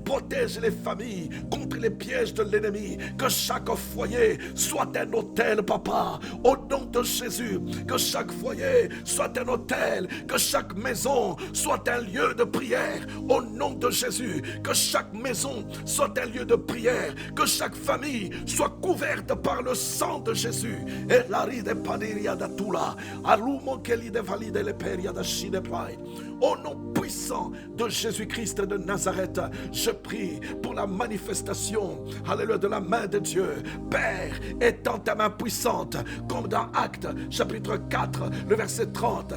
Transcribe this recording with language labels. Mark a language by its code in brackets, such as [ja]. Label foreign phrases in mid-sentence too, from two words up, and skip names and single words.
[fr] que chaque foyer soit un hôtel, papa, au nom de Jésus, que chaque foyer soit un hôtel, que chaque maison soit un lieu de prière, au nom de Jésus, que chaque maison soit un lieu de prière, que chaque famille soit couverte par le sang de Jésus. Et la ride padiria da tula, alumo che li de valide le peria da shine pride. Au nom puissant de Jésus-Christ de Nazareth, je prie pour la manifestation, alléluia, de la main de Dieu. Père, étends ta main puissante, comme dans Actes chapitre 4, le verset 30.